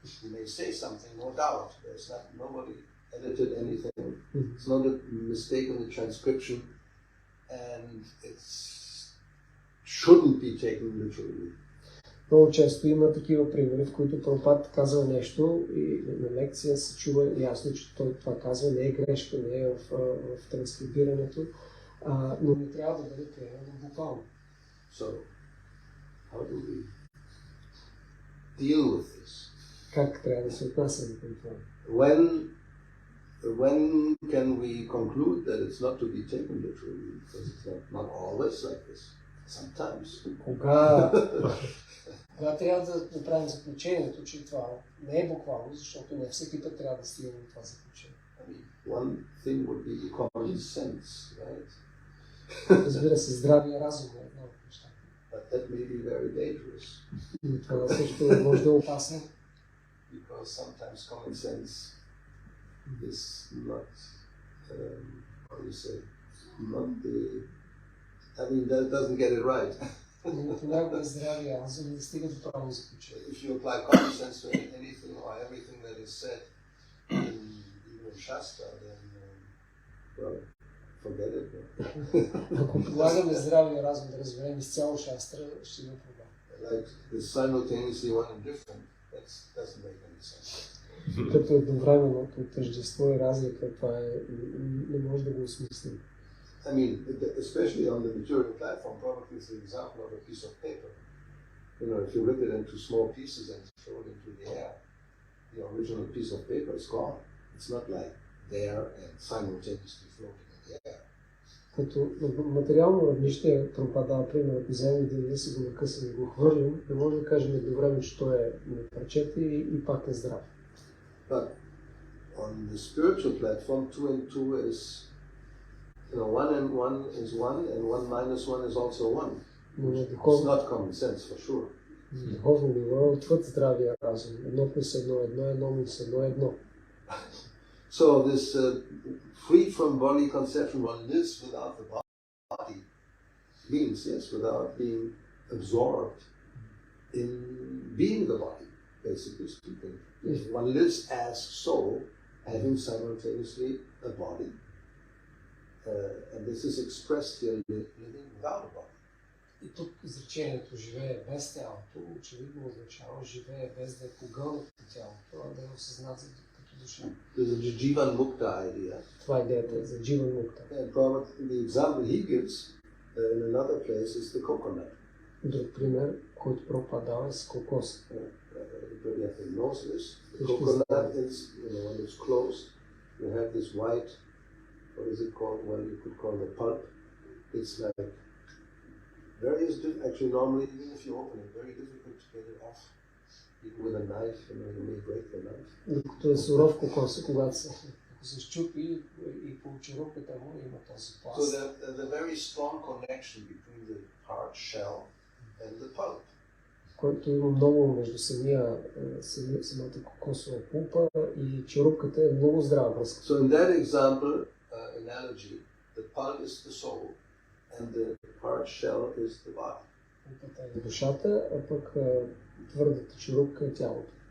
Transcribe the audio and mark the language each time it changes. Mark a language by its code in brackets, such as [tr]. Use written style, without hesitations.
[en] He may say something, no doubt. There's nobody edited anything. It's not a mistake in the transcription, and it shouldn't be taken literally. [bg] Много често има такива примери, в които Прабхупад казва нещо и на лекция се чува ясно, че той това казва, не е грешка, не е в транскрибирането, но не трябва да бъде приемано буквално. [en] So, how do we deal with this? [bg] Как трябва да се отнасяме към това? [en] When can we conclude that it's not to be taken literally? Because it's not always like this. Sometimes. [bg] Кога трябва да направим заключението, че това не е буквално, защото не всеки път трябва да стигнем това заключение. [en] One thing would be common sense, right? [bg] Разбира се, здравия разум е едно от нещата. [en] But that may be very dangerous. [bg] Това също може да е опасно. [en] Because sometimes common sense is not, how do you say, not the, that doesn't get it right. [bg] Понякога здравия разум не стига до правилно заключение. [en] If you apply common sense to anything or everything that is said in Shastra, then, well, forget it. [bg] Ако полагаме здравия разум да разберем изцяло Шастра, ще има проблем. [en] Like the simultaneously one and different, that doesn't make any sense. [bg] Като едновременно тъждество и разлика, това не може да го осмислим. [en] I mean, especially on the material platform, probably it's the example of a piece of paper. If you rip it into small pieces and throw it into the air, the original piece of paper is gone. It's not like there and simultaneously floating in the air. [bg] Като материално равнище, Прабхупад дава пример, ако вземем един лист и го накъсаме и го хвърлим, не може да кажем едновременно, че той е на парчета и пак е здрав. [en] But on the spiritual platform, 2 and 2 is 1 and 1 is 1, and 1 minus 1 is also 1. It's not common sense, for sure. [bg] Духовно ниво е отвъд здравия разум. 1 плюс 1 е 1, 1 плюс 1 е 1. [en] So this free from body conception, one lives without the body, means, yes, without being absorbed in being the body, basically speaking. One lives as soul, having simultaneously a body. And this is expressed here, living without a body. [bg] И тук изречението живее без тялото, очевидно означава живее без да е погълнат по тялото, а да е осъзнат като душа. [en] There's a Jivan Mukta idea. [bg] Това е идеята за Jivan Mukta. [en] And probably the example he gives in another place is the coconut. [bg] Друг пример, който Прабхупад дава е с кокос. [en] Everybody knows this. The coconut is, when it's closed, you have this white, what is it called? Well, you could call it pulp. It's like actually normally, even if you open it, very difficult to get it off. Even with a knife, you may break the knife. [bg] Докато е суров кокос, когато се счупи и по черупката му има този пласт. [en] So the very strong connection between the hard shell and the pulp. [bg] Който има много между самата кокосова пулпа и черупката е много здрава връзка. [en] So in that example, analogy, the pulp is the soul and the hard shell is the body. [bg] Пулпата е душата, а пък твърдата черупка е тялото.